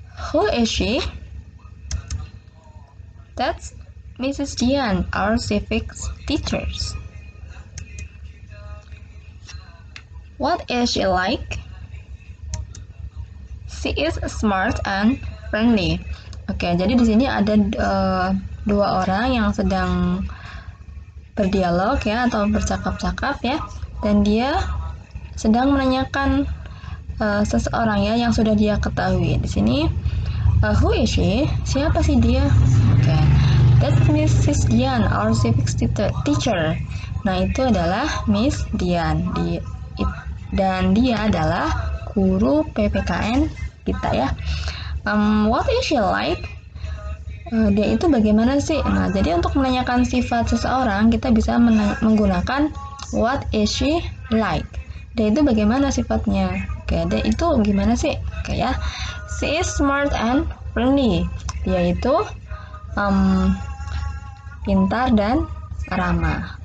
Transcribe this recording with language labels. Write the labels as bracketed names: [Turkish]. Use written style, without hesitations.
[English] Who is she? That's Mrs. Dian, our civics teacher. What is she like? She is smart and friendly. [Indonesian] Oke, jadi di sini ada dua orang yang sedang berdialog ya, atau bercakap-cakap ya, dan dia sedang menanyakan seseorang ya yang sudah dia ketahui. Di sini [English] who is she? [Indonesian] Siapa sih dia? [English] Oke, that's Mrs. Dian, our civics teacher. [Indonesian] Nah, itu adalah Miss Dian. Dan dia adalah guru PPKN kita ya. [English] What is she like? [Indonesian] Dia itu bagaimana sih? Nah, jadi untuk menanyakan sifat seseorang kita bisa menggunakan [English] what is she like? [Indonesian] Dia itu bagaimana sifatnya? Oke, dia itu gimana sih? Oke ya. [English] She is smart and friendly. [Indonesian] Dia itu pintar dan ramah.